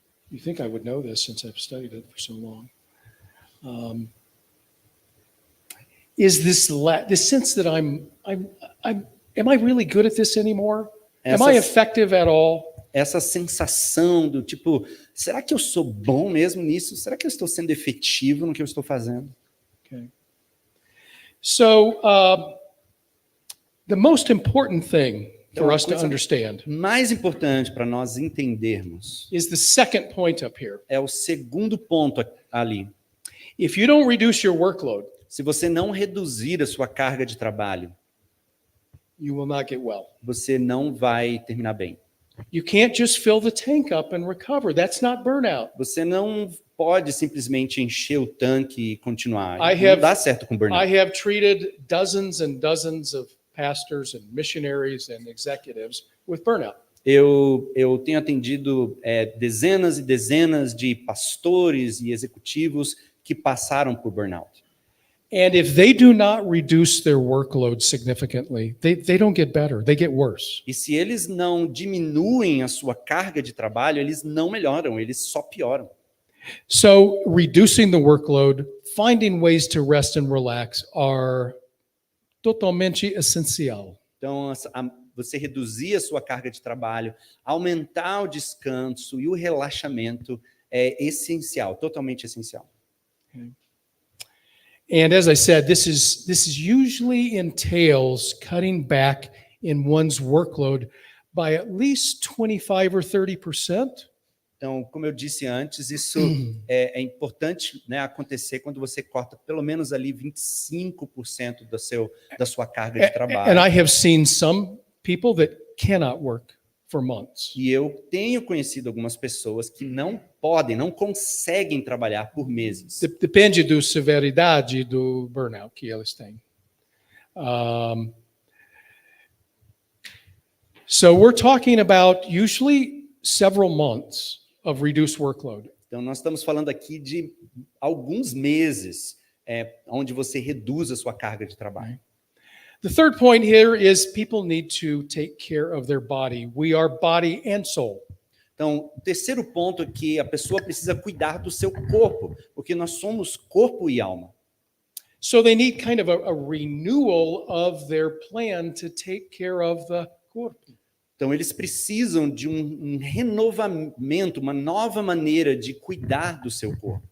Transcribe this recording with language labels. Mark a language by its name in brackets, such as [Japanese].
[English] you think I would know this since I've studied it for so long. Is this sense that am I really good at this anymore? Am I effective at all? [Portuguese] essa sensação do tipo, será que eu sou bom mesmo nisso? Será que eu estou sendo efetivo no que eu estou fazendo? [English] Okay. So, the most important thing for us to understand [Portuguese] mais importante para nós entendermos [English] is the second point up here. [Portuguese] é o segundo ponto ali. [English] If you don't reduce your workload, [Portuguese] se você não reduzir a sua carga de trabalho, [English] you will not get well. [Portuguese] você não vai terminar bem. [English] You can't just fill the tank up and recover. That's not burnout. [Portuguese] Você não pode simplesmente encher o tanque e continuar. Não dá certo com burnout. [English] I have treated dozens and dozens of pastors and missionaries and executives with burnout. [Portuguese] Eu tenho atendido dezenas e dezenas de pastores e executivos que passaram por burnout. [English] And if they do not reduce their workload significantly, they don't get better, they get worse. [Portuguese] E se eles não diminuem a sua carga de trabalho, eles não melhoram, eles só pioram. [English] So reducing the workload, finding ways to rest and relax are [Portuguese] totalmente essencial. Então, você reduzir a sua carga de trabalho, aumentar o descanso e o relaxamento é essencial, totalmente essencial. [English] And as I said, this usually entails cutting back in one's workload by at least 25 or 30%. [Portuguese] Então, como eu disse antes, isso é importante, né, acontecer quando você corta pelo menos ali 25% da sua carga de trabalho. [English] And I have seen some people that cannot work for months. [Portuguese] E eu tenho conhecido algumas pessoas que não podem, não conseguem trabalhar por meses. Depende da severidade do burnout que eles têm. [English] So we're talking about usually several months of reduced workload. [Portuguese] Então, nós estamos falando aqui de alguns meses onde você reduz a sua carga de trabalho. [English] The third point here is people need to take care of their body. We are body and soul. [Portuguese] Então, o terceiro ponto é que a pessoa precisa cuidar do seu corpo, porque nós somos corpo e alma. [English] So they need kind of a renewal of their plan to take care of the corpo. [Portuguese] Então, eles precisam de um renovamento, uma nova maneira de cuidar do seu corpo.